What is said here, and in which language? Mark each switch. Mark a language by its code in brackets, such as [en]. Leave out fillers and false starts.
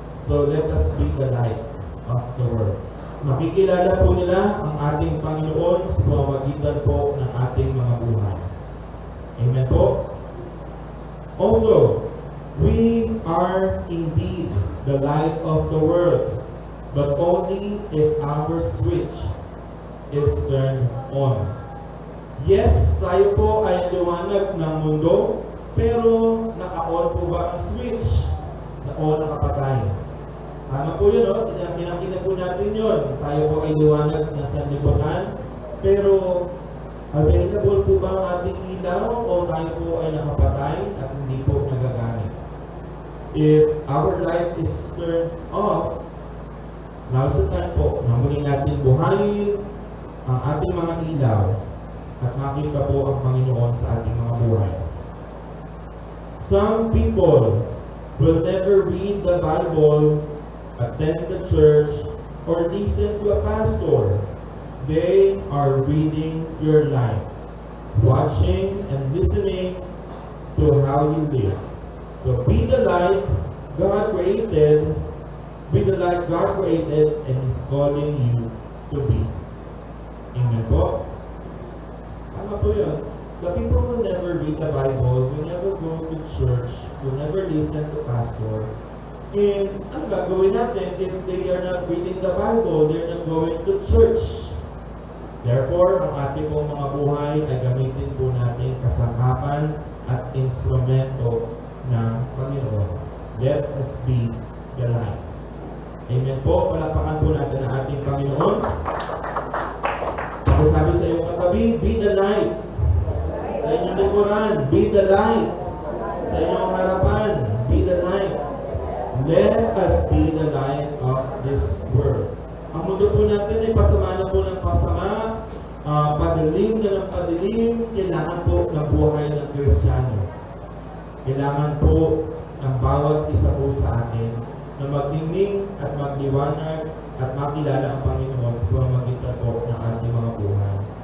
[en] So let us be the light of the world. [tl] Makikilala po nila ang ating Panginoon sa pamamagitan po ng ating mga buhay. Amen po? [en] Also, we are indeed the light of the world, but only if our switch is turned on. [tl] Yes, tayo po ay liwanag ng mundo, pero naka-on po ba ang switch? Na-on, nakapatay. Tama po yun, no? Kinakita po natin yun. Tayo po ay liwanag na sanlibutan, pero available po ba ang ating ilaw o tayo po ay nakapatay at hindi po nagagamit? [en] If our light is turned off, now's the time [tl] po na muli natin buhayin ang ating mga ilaw at makita po ang Panginoon sa ating mga buhay. [en] Some people will never read the Bible, attend the church, or listen to a pastor. They are reading your life, watching and listening to how you live. So be the light God created, be the light God created and is calling you to be. Amen po? [tl] Tama po yun. [en] The people will never read the Bible, will never go to church, will never listen to pastor. And [tl] ano gagawin natin [en] if they are not reading the Bible, they're not going to church? [tl] Therefore, ang ating pong mga buhay ay gamitin po natin kasangkapan at instrumento ng Panginoon. [en] Let us be the light. Amen po. [tl] Palakpakan po natin ang ating Panginoon. Sabi sa iyong katabi, [en] be the light. [tl] Sa inyong likuran, [en] be the light. [tl] Sa inyong harapan, be the light. [en] Let us be the light of this world. [tl] Ang mundo po natin ay pasama na po ng pasama, padilim na ng padilim, kailangan po ng buhay ng Kristiyano. Kailangan po ng bawat isa po sa atin na magdingning at magliwanag at makilala ang Panginoon sa pamamagitan po ng ating mga buhay.